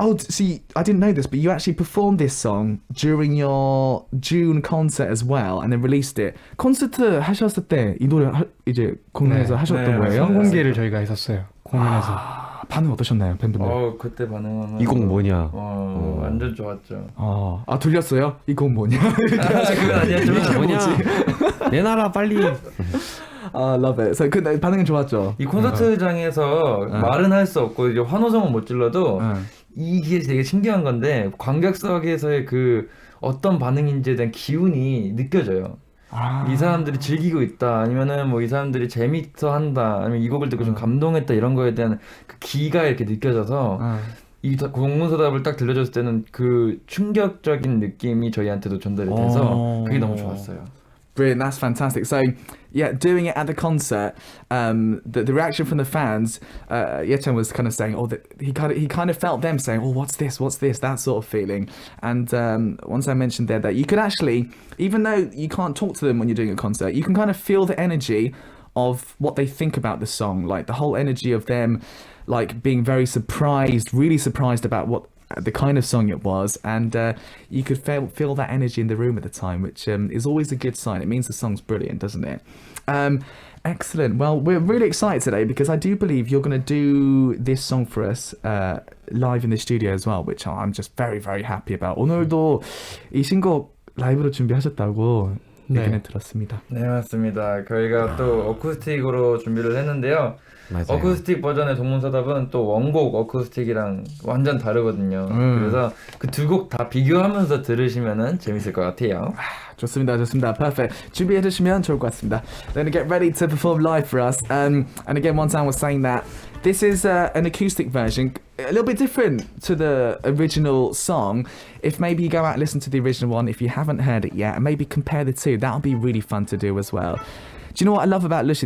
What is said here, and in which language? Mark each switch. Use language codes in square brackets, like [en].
[en] See, I didn't know this, but you actually performed this song during your June concert as well, and then released it. [ko] 콘서트 하셨을 때 이 노래 이제 공연에서 하셨던 거예요? 선공개를 저희가 했었어요. 공연에서. 반응 어떠셨나요, 팬분들? 그때 반응은 이 곡 뭐냐? 완전 좋았죠. 들렸어요? 이 곡 뭐냐? 그건 아니었지만 뭐냐? 내놔라 빨리. [en] love it. [ko] So 근데 반응은 좋았죠. 이 콘서트장에서 말은 할 수 없고 이제 환호성은 못 질러도 이게 되게 신기한 건데 관객석에서의 그 어떤 반응인지에 대한 기운이 느껴져요. 이 사람들이 즐기고 있다, 아니면은 뭐 이 사람들이 재밌어 한다, 아니면 이 곡을 듣고 좀 감동했다, 이런 거에 대한 그 기가 이렇게 느껴져서 이 공문서답을 딱 들려줬을 때는 그 충격적인 느낌이 저희한테도 전달이 돼서 그게 너무 좋았어요. [en] Brilliant, that's fantastic. So, yeah, doing it at the concert, the reaction from the fans, Yechen was kind of saying, he kind of felt them saying, what's this, that sort of feeling. And once I mentioned there that you could actually, even though you can't talk to them when you're doing a concert, you can kind of feel the energy of what they think about the song, like the whole energy of them, like being very surprised, really surprised about what the kind of song it was, and you could feel that energy in the room at the time, which is always a good sign. It means the song's brilliant, doesn't it? Excellent. Well, we're really excited today because I do believe you're going to do this song for us live in the studio as well, which I'm just very, very happy about. [ko] 오늘도 이 신곡 라이브로 준비하셨다고 얘기는 들었습니다. 네, 맞습니다. 저희가 또 어쿠스틱으로 준비를 했는데요. 맞아요. 어쿠스틱 버전의 동문서답은 또 원곡 어쿠스틱이랑 완전 다르거든요. 그래서 그 두 곡 다 비교하면서 들으시면은 재밌을 것 같아요. 좋습니다. Perfect. 준비해 주시면 좋을 것 같습니다. [en] Then get ready to perform live for us. And again, Wonsan was saying that this is an acoustic version, a little bit different to the original song. If maybe you go out and listen to the original one, if you haven't heard it yet, and maybe compare the two, that'll be really fun to do as well. Do you know what I love about Lucy?